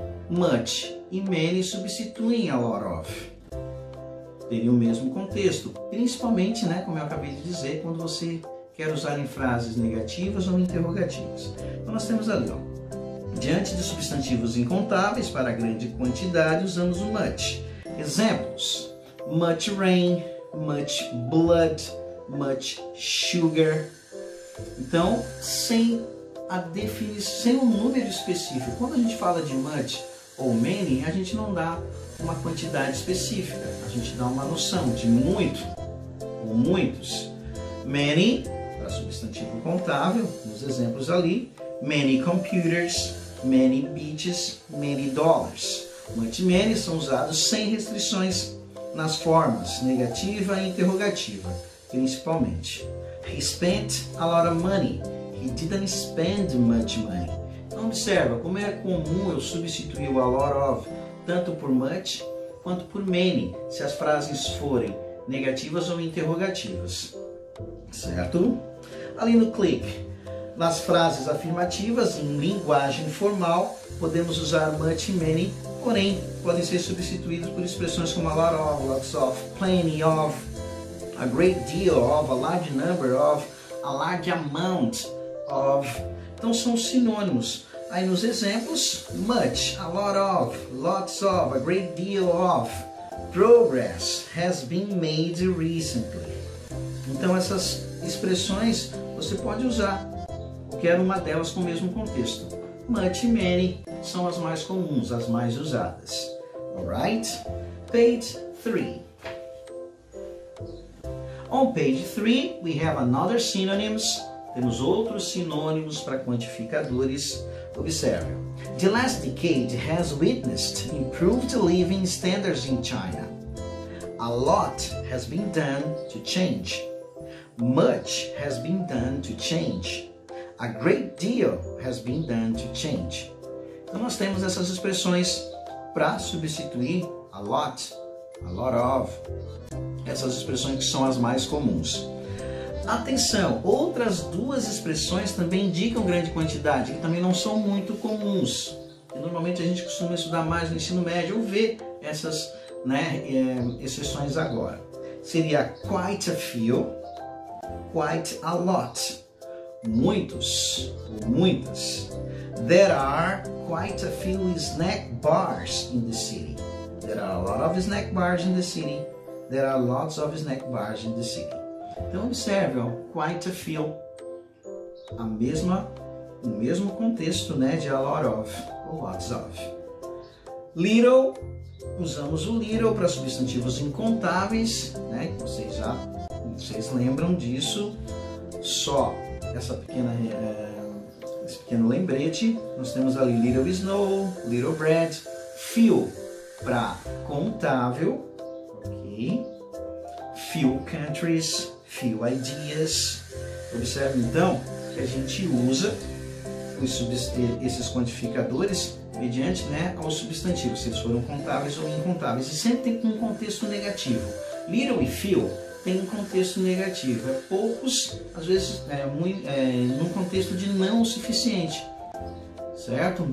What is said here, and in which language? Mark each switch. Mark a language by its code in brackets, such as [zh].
[pt] Much e many substituem a lot of. Teria o mesmo contexto, principalmente, né, como eu acabei de dizer, quando você quer usar em frases negativas ou interrogativas. Então nós temos ali, ó, diante de substantivos incontáveis para grande quantidade, usamos o much. [en] Exemplos: much rain, much blood, much sugar. [pt] Então, sem a definição, sem um número específico. Quando a gente fala de much ou many, a gente não dá uma quantidade específica, a gente dá uma noção de muito ou muitos. Many, para substantivo contável, nos exemplos ali, many computers, many beaches, many dollars. Much e many são usados sem restrições nas formas negativa e interrogativa, principalmente. [en] He spent a lot of money. He didn't spend much money. [pt] Então observa como é comum eu substituir o a lot of tanto por much quanto por many, se as frases forem negativas ou interrogativas, certo? Ali no click, nas frases afirmativas em linguagem formal, podemos usar much e many, porém podem ser substituídos por expressões como a lot of, lots of, plenty of, a great deal of, a large number of, a large amount of. Então são sinônimos. Aí nos exemplos, [en] much, a lot of, lots of, a great deal of, progress has been made recently. [pt] Então essas expressões você pode usar qualquer uma delas com o mesmo contexto. Much e many são as mais comuns, as mais usadas. [en] Alright? Page 3. On page 3, we have another synonyms. [pt] Temos outros sinônimos para quantificadores. Observe. [en] The last decade has witnessed improved living standards in China. A lot has been done to change. Much has been done to change. A great deal has been done to change. [pt] Então nós temos essas expressões para substituir a lot of, essas expressões que são as mais comuns. Atenção, outras duas expressões também indicam grande quantidade, que também não são muito comuns. E normalmente a gente costuma estudar mais no ensino médio ou ver essas exceções agora. Seria quite a few, quite a lot. Muitos ou muitas. [en] There are quite a few snack bars in the city. There are a lot of snack bars in the city. There are lots of snack bars in the city. [pt] Então observe, ó, quite a few. O mesmo contexto, né, de a lot of ou lots of. Little, usamos o little para substantivos incontáveis, né, que vocês lembram disso. Só esse pequeno lembrete, nós temos ali little snow, little bread, few para contável, ok? [en] Few countries, few ideas. [pt] Observe então que a gente usa esses quantificadores mediante, né, aos substantivos, se eles foram contáveis ou incontáveis, e sempre tem um contexto negativo. Little e few tem um contexto negativo, é poucos, às vezes num contexto de não o suficiente, certo?